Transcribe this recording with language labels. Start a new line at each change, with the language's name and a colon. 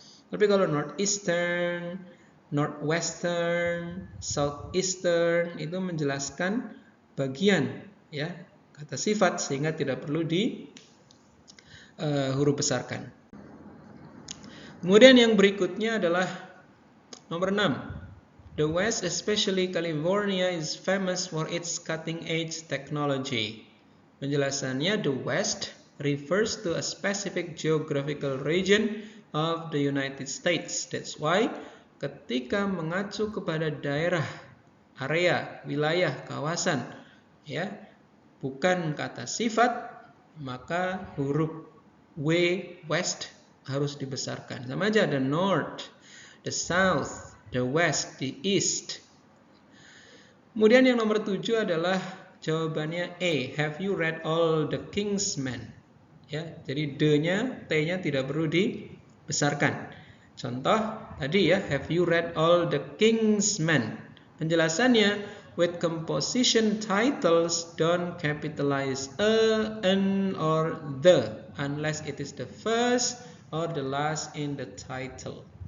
Indonesian: Tapi kalau northeastern, northwestern, southeastern itu menjelaskan bagian, ya, kata sifat, sehingga tidak perlu di huruf besarkan. Kemudian yang berikutnya adalah nomor 6.
English: The West, especially California, is famous for its cutting-edge technology.
Indonesian: Penjelasannya,
English: the West refers to a specific geographical region of the United States. That's why
Indonesian: ketika mengacu kepada daerah, area, wilayah, kawasan, ya, bukan kata sifat, maka huruf W, West, harus dibesarkan. Sama aja,
English: the North, the South, the West, the East.
Indonesian: Kemudian yang nomor 7 adalah jawabannya A.
English: Have you read all the Kingsmen?
Indonesian: Ya, jadi D-nya, T-nya tidak perlu dibesarkan. Contoh tadi, ya,
English: have you read all the Kingsmen?
Indonesian: Penjelasannya,
English: with composition titles don't capitalize a, an, or the unless it is the first or the last in the title.